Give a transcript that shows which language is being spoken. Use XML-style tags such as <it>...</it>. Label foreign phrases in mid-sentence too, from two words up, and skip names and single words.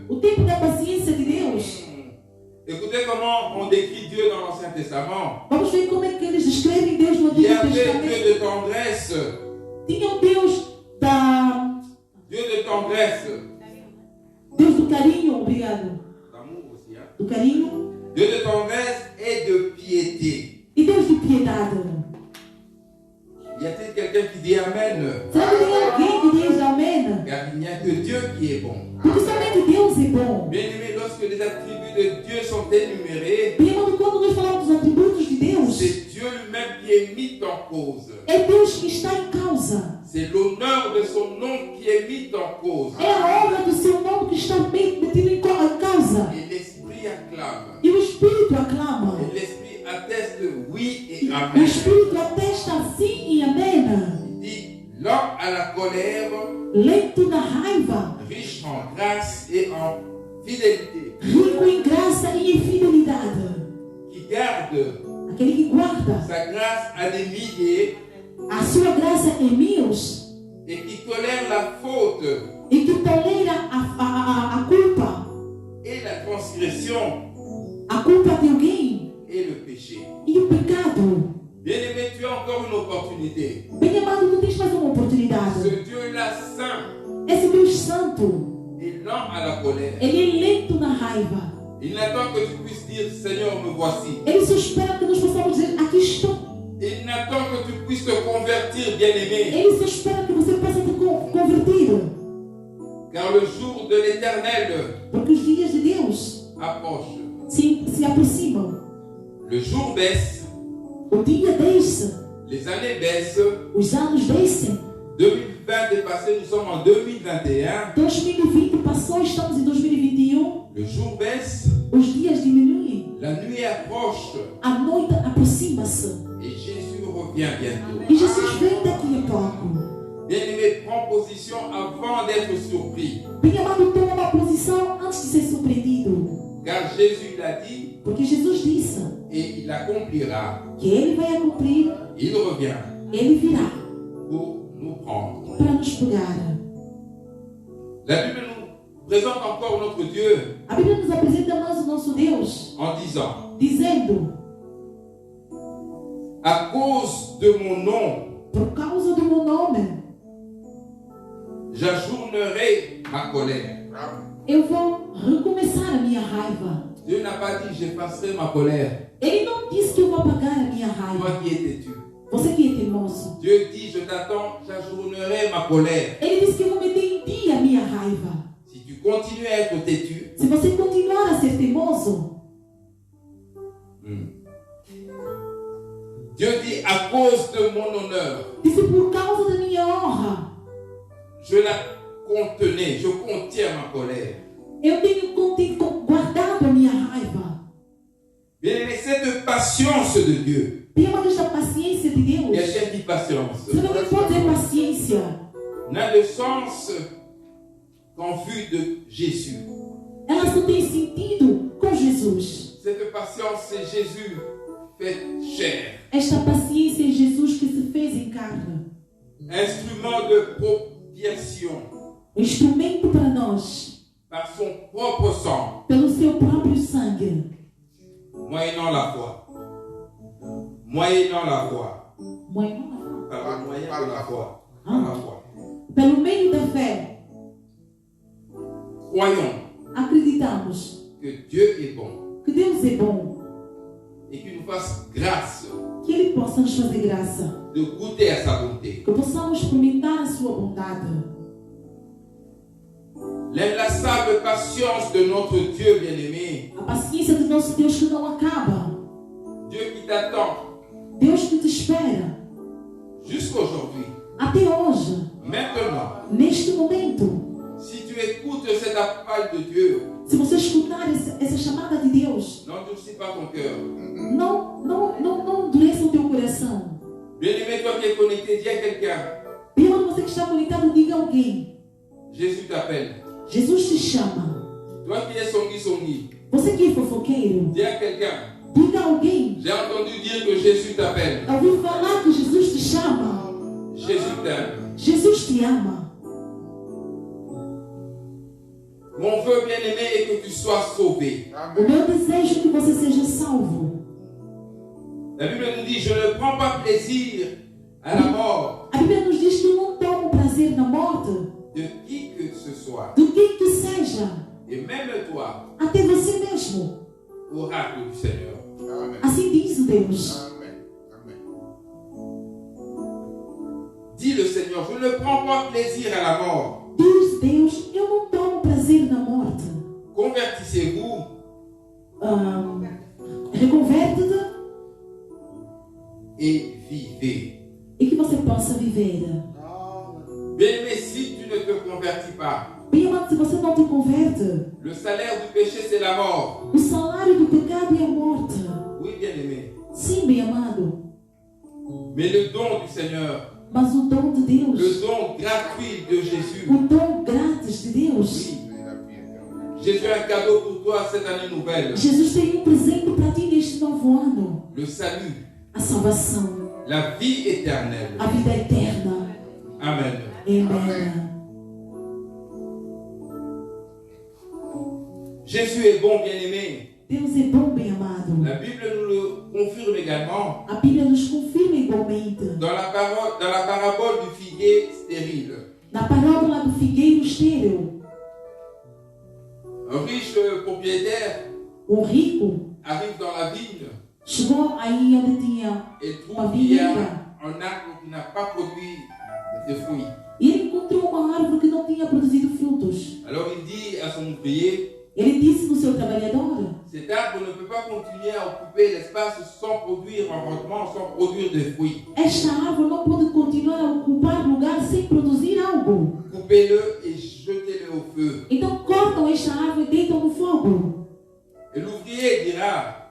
<pt>O tempo da paciência de Deus.</pt> <fr>Écoutez comment on décrit Dieu dans l'Ancien Testament.</fr> <pt>Vamos ver como é que eles descrevem Deus no</pt> <fr>Il y</fr> <pt>Antigo</pt> <fr>avait</fr> <pt>Testamento.</pt> <fr>Dieu de tendresse.</fr> <pt>Tinha um Deus</pt> <fr>Dieu de tendresse.</fr> <pt>Deus do carinho, obrigado.</pt> <fr>D'amour aussi, hein.</fr> <pt>Do carinho.</pt> <fr>Dieu de tendresse et de piété.</fr> <pt>E Deus de piedade.</pt> <fr>Y a-t-il quelqu'un qui dit Amen?</fr> <pt>Será que tem alguém que diz amém?</pt> <fr>Car il n'y a que Dieu qui est bon.</fr> <pt>Porque somente Deus é bom.</pt> <fr>Bien aimé, lorsque les attributs de Dieu sont énumérés,</fr> <pt>Bem, quando nós falamos dos atributos de Deus,</pt> <fr>c'est Dieu lui-même qui est mis en cause.</fr> <pt>é Deus que está em causa.</pt> <fr>C'est l'honneur de son nom qui est mis en cause.</fr> <pt>É a honra do seu nome que está metido em causa.</pt> <fr>Et l'Esprit acclame.</fr> <pt>E o Espírito aclama.</pt> <fr>Et l'Esprit atteste oui et</fr> <pt>O Amen. Espírito atesta sim e amém.</pt> <fr>Il dit lent à la colère,</fr> <pt>Lento na raiva,</pt> <fr>riche en grâce et en fidélité,</fr> <pt>rico em graça e em fidelidade.</pt> <fr>qui garde</fr> <pt>Aquele que guarda</pt> <fr>sa grâce à des milliers</fr> <pt>a sua graça em mil</pt> <fr>et qui tolère la faute</fr> <pt>e que tolera a culpa,</pt> <fr>et la transgression</fr> <pt>a culpa de alguém</pt> <fr>et le péché.</fr> <pt>e o pecado.</pt> <fr>Bien-aimé, tu as encore une opportunité.</fr> <pt>Bem amado, tu tens mais uma oportunidade.</pt> <fr>Ce Dieu-là saint</fr> <pt>Esse Deus Santo,</pt> <fr>est lent à la colère.</fr> <pt>ele é lento na raiva.</pt> <fr>Il n'attend que tu puisses dire Seigneur, me voici.</fr> <pt>Ele só espera que nós possamos dizer: aqui estou.</pt> <fr>Il n'attend que tu puisses te convertir, bien-aimé.</fr> <pt>Ele só espera que você possa te convertir.</pt> <fr>Car le jour de l'Éternel</fr> <pt>Porque os dias de Deus</pt> <fr>approche.</fr> <pt>se aproximam.</pt> <fr>Le jour baisse,</fr> <pt>O dia desce,</pt> <fr>les années baissent.</fr> <pt>os anos descem.</pt> <fr>2020 est passé, nous sommes en 2021.</fr> <pt>2020 passou, estamos em 2021.</pt> <fr>Le jour baisse,</fr> <pt>Os dias diminuem.</pt> <fr>la nuit approche</fr> <pt>A noite aproxima-se.</pt> <fr>et Jésus revient bientôt.</fr> <pt>E Jesus vem daqui a pouco.</pt> <fr>Bien-aimé, prends position avant d'être surpris.</fr> <pt>Bem amado, toma uma posição antes de ser surpreendido.</pt> <fr>Car Jésus l'a dit</fr> <pt>Porque Jesus disse</pt> <fr>et il accomplira.</fr> <pt>que Ele vai cumprir,</pt> <fr>Il revient</fr> <pt>Ele virá</pt> <fr>pour nous prendre.</fr> <pt>para nos pegar.</pt> <fr>La Bible nous présente encore notre Dieu</fr> <pt>A Bíblia nos apresenta mais o nosso Deus,</pt> <fr>en disant,</fr> <pt>dizendo:</pt> <fr>à cause de mon nom,</fr> <pt>por causa do meu nome,</pt> <fr>j'ajournerai ma colère.</fr> <pt>eu vou recomeçar a minha raiva.</pt> <fr>Dieu n'a pas dit j'effacerai ma colère.</fr> <pt>Ele não disse que eu vou apagar a minha raiva.</pt> <fr>Toi qui es têtu.</fr> <pt>Você que é teimoso.</pt> <fr>Dieu dit je t'attends, j'ajournerai ma colère.</fr> <pt>Ele disse que eu vou meter em ti a minha raiva.</pt> <fr>Si tu continues à être têtu,</fr> <pt>se você continuar a ser teimoso,</pt> <fr>Dieu dit à cause de mon honneur,</fr> <pt>diz por causa da minha honra,</pt> <fr>je la contenais, je contiens ma colère.</fr> <pt>eu tenho guardado a minha raiva.</pt> <fr>Bien-aimé, cette patience de Dieu.</fr> <pt>Tem uma esta paciência de Deus.</pt> <fr>Quelqu'un dit patience.</fr> <pt>Você também pode ter paciência.</pt> <fr>N'a de sens qu'en vue de Jésus.</fr> <pt>Ela só tem sentido com Jesus.</pt> <fr>Cette patience, c'est Jésus fait chair.</fr> <pt>Esta paciência é Jesus que se fez em carne.</pt> <fr>Instrument de propitiation</fr> <pt>Instrumento para nós,</pt> <fr>par son propre sang,</fr> <pt>pelo seu próprio sangue.</pt> <fr>moyennant la foi. Moyennant la foi. Moyennant Par le moyen de la foi. Par la foi.</fr> <pt>Pelo meio da fé,</pt> <fr>Croyons</fr> <pt>acreditamos</pt> <fr>que Dieu est bon</fr> <pt>que Deus é bom,</pt> <fr>et qu'il nous fasse grâce</fr> <pt>que Ele possa nos fazer graça,</pt> <fr>de goûter à sa bonté.</fr> <pt>que possamos experimentar a sua bondade.</pt> <fr>L'inlassable patience de notre Dieu bien-aimé,</fr> <pt>A paciência do nosso Deus que não acaba.</pt> <fr>Dieu qui t'attend</fr> <pt>Deus que te espera</pt> <fr>jusqu'aujourd'hui,</fr> <pt>até hoje,</pt> <fr>maintenant.</fr> <pt>neste momento.</pt> <fr>Si tu écoutes cet appel de Dieu,</fr> <pt>Se você escutar essa chamada de Deus,</pt> <fr>n'endurcis pas ton cœur.</fr> <pt>não endureça o teu coração.</pt> <fr>Bien-aimé, toi qui es connecté, dis à quelqu'un,</fr> <pt>Bem, você que está conectado, diga a alguém.</pt> <fr>Jésus t'appelle.</fr> <pt>Jesus te chama.</pt> <fr>Toi qui es songui,</fr> <pt>Você que é fofoqueiro,</pt> <fr>dis à quelqu'un,</fr> <pt>diga a alguém.</pt> <fr>j'ai entendu dire que Jésus t'appelle.</fr> <pt>Ouviu falar que Jesus te chama.</pt> <fr>Jésus t'aime.</fr> <pt>Jesus te ama.</pt> <fr>Mon vœu bien-aimé est que tu sois sauvé.</fr> <pt>O meu desejo é que você seja salvo.</pt> <fr>La Bible nous dit, je ne prends pas plaisir à la mort</fr> <pt>A Bíblia nos diz que eu não tomo prazer na morte</pt> <fr>de qui que ce soit.</fr> <pt>do que seja,</pt> <fr>Et même toi,</fr> <pt>até você mesmo.</pt> <fr>oracle du Seigneur. Amen.</fr> <pt>Assim diz Deus. Amen. Amen.</pt> <fr>Dis le Seigneur, je ne prends pas plaisir à la mort.</fr> <pt>Diz Deus, eu não tomo prazer na morte.</pt> <fr>Convertissez-vous</fr> <pt>Reconverte-te</pt> <fr>et vivez.</fr> <pt>e que você possa viver.</pt> <fr>Bien-aimé, si tu ne te convertis pas,</fr> <pt>Bem amado, se você não te converte,</pt> <fr>le salaire du péché, c'est la mort.</fr> <pt>o salário do pecado é a morte.</pt> <fr>Oui, bien-aimé.</fr> <pt>Sim, bem amado.</pt> <fr>Mais le don du Seigneur,</fr> <pt>Mas o dom de</pt> <fr>le</fr> <pt>Deus,</pt> <fr>don gratuit de Jésus,</fr> <pt>o dom grátis de Deus.</pt> <fr>oui, Jésus a un cadeau pour toi cette année nouvelle.</fr> <pt>Jesus tem presente para ti neste novo ano.</pt> <fr>Le salut,</fr> <pt>A salvação,</pt> <fr>la vie éternelle.</fr> <pt>a vida eterna.</pt> <fr>Amen.</fr> <pt>Amém.</pt> <fr>Jésus est bon, bien-aimé.</fr> <pt>Deus é bom, bem amado.</pt> <fr>La Bible nous le confirme également</fr> <pt>A Bíblia nos confirma igualmente.</pt> <fr>dans la parabole du figuier stérile.</fr> <pt>Na parábola do figueiro estéril,</pt> <fr>Un riche propriétaire</fr> <pt>rico</pt> <fr>arrive dans la vigne</fr> <pt>chegou aí onde tinha</pt> <fr>et</fr> <pt>uma</pt> <fr>trouve qu'il y a</fr> <pt>vinheira</pt> <fr>un arbre qui n'a pas produit de fruits.</fr> <pt>e ele encontrou uma árvore que não tinha produzido frutos.</pt> <fr>Alors il dit à son ouvrier,</fr> <pt>Ele disse no seu trabalhador:</pt> <fr>cet arbre ne peut pas continuer à occuper l'espace sans produire un rendement, sans produire de fruits.</fr> <pt>esta árvore não pode continuar a ocupar lugar sem produzir algo.</pt> <fr>Coupez-le et jetez-le au feu.</fr> <pt>Então cortam esta árvore e deitam no fogo.</pt> <fr>Et l'ouvrier dira,</fr>